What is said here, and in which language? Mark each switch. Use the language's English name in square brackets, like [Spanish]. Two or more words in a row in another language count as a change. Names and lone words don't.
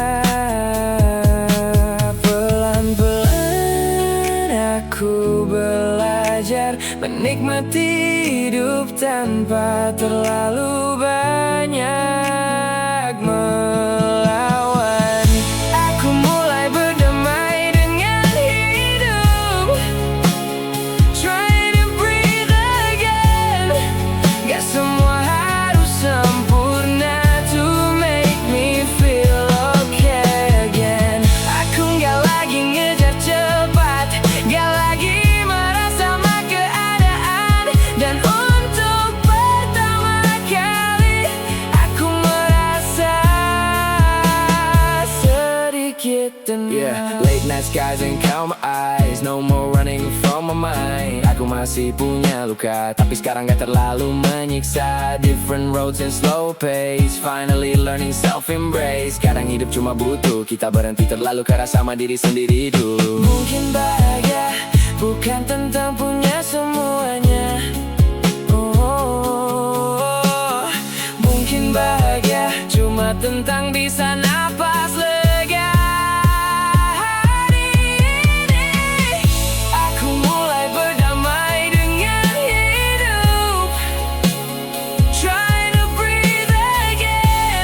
[Indonesian] Pelan-pelan aku belajar menikmati hidup tanpa terlalu banyak melawan. Aku mulai berdamai dengan hidup, [English] try to breathe again. [Indonesian] Gak semua harus sempurna [English] to make me feel okay again. [Indonesian] Aku gak lagi ngejar cepat, gak lagi marah sama keadaan. Dan untuk pertama kali aku merasa sedikit tenang. [English] Late night skies and count my eyes, no more running from my mind. [Indonesian] Aku masih punya luka, tapi sekarang gak terlalu menyiksa. [English] Different roads and slow pace, finally learning self-embrace. [Indonesian] Kadang hidup cuma butuh kita berhenti terlalu keras sama diri sendiri dulu. Mungkin bahagia bukan tentang punya semuanya. Mungkin bahagia cuma tentang bisa napas lega. Hari ini aku mulai berdamai dengan hidup, [English] try to breathe again.